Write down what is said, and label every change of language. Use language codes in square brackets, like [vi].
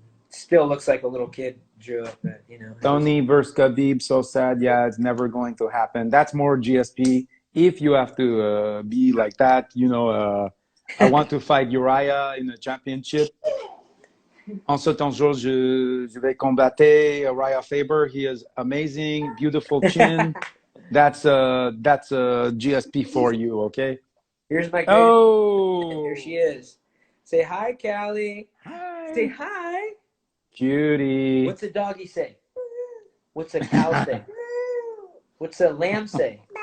[en] Still looks like a little kid drew it, but you know. Tony versus Khabib, so sad. Yeah, it's never going to happen. That's more GSP. If you have to be like that, I want to fight Urijah in the championship. [fr] En ce temps, je vais combattre Urijah Faber. [en] He is amazing, beautiful chin. That's a GSP for you, okay? Here's my Oh, here she is. Say hi, Callie. Hi. Say hi. Cutie. What's a doggy say? What's a cow say? What's a lamb say?